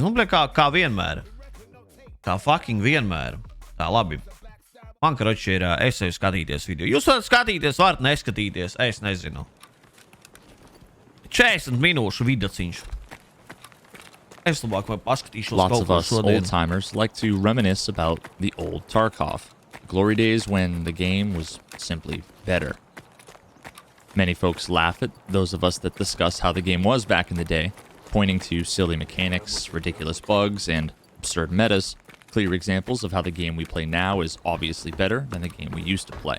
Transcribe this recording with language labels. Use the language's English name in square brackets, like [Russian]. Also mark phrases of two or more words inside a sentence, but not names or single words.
[Latvian] Nu, bļēd, kā vienmēr. Kā fucking vienmēr. Tā, labi. Man, karoči, ir, es eju skatīties video. Jūs varat skatīties, varat neskatīties, es nezinu. 40 minūšu vidaciņš. Es labāk vai paskatīšos [English] Lots [Latvian] kaut [English] of [Latvian] ko [English] us [Latvian] šodien. [English] old-timers like to reminisce about the old Tarkov. Glory days when the game was simply better. Many folks laugh at those of us that discuss how the game was back in the day, pointing to silly mechanics, ridiculous bugs, and absurd metas, clear examples of how the game we play now is obviously better than the game we used to play.